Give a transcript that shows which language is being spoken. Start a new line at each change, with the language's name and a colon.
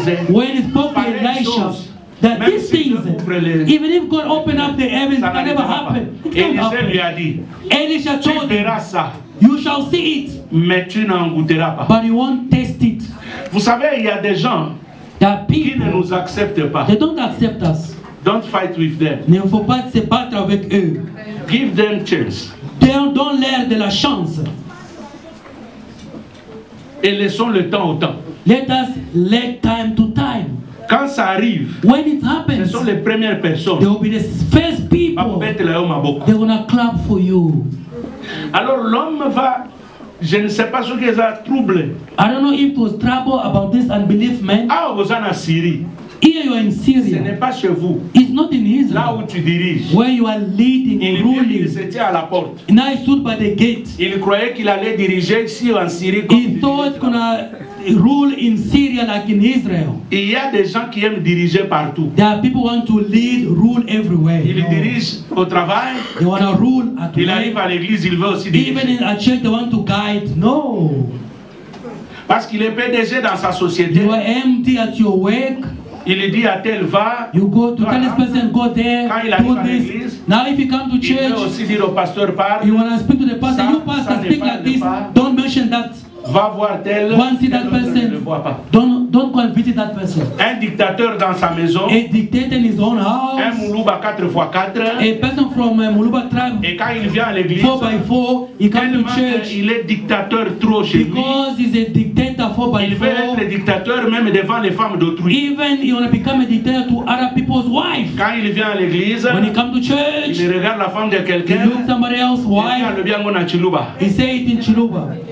English: when he spoke to Elisha, that these things, even if God opened up the heavens, it can never happen. It can't happen. Elisha told him, you shall see it, but you won't taste it.
French: Vous savez, il y a des gens qui ne nous acceptent pas.
English: They don't accept us. Don't fight with them.
French: Ne faut pas se battre avec eux.
English: Give them chance.
French: Donne leur de la chance. Et laissons le temps au temps.
English: Let us let time to time.
French: Quand ça arrive,
English: when it happens,
French: ce sont les premières personnes.
English: They will be the first people. They're gonna clap for you.
French: Alors l'homme va, je ne sais pas ce que ça trouble.
English: I don't know if it was trouble about this unbelief man.
French: Ah, vous en Syrie.
English: Here you are in Syria.
French: Ce n'est pas chez vous.
English: It's not in Israel.
French: Là où tu diriges.
English: Where you are leading, ruling.
French: Il se tient à la porte.
English: Now he stood by the gate.
French: Il croyait qu'il allait diriger ici en Syrie.
English: He thought gonna rule in Syria like in Israel.
French: Il y a des gens qui aiment diriger partout.
English: There are people who want to lead, rule everywhere.
French: Il dirige au travail.
English: They want to rule at
French: Il arrive à l'église, il veut aussi diriger.
English: Even in a church, they want to guide. No.
French: Parce qu'il est PDG dans sa société.
English: You are empty at your work.
French: Il dit à tel va.
English: You go to tell this person, go there,
French: quand il arrive
English: do
French: à
English: this.
French: l'église,
English: Now if you come to church,
French: il peut aussi dire au pasteur parle.
English: You want to speak to the pastor, you pastor speak like this. Don't mention that.
French: Va voir tel.
English: Go and see that person.
French: Ne le vois pas.
English: Don't go and visit that person.
French: Un dictateur dans sa maison.
English: A dictator in his own house.
French: Un Moulouba 4x4.
English: A person from Moulouba tribe.
French: Et quand il vient à l'église,
English: 4x4, he comes to church.
French: Il est dictateur trop chez lui.
English: Because he's a dictator 4x4.
French: Il veut être dictateur même devant les femmes d'autrui.
English: Even he want to become a dictator to other people's wives.
French: Quand il vient à l'église,
English: when he come to church,
French: il regarde la femme de quelqu'un.
English: He looks somebody else's wife. He say it in Chiluba.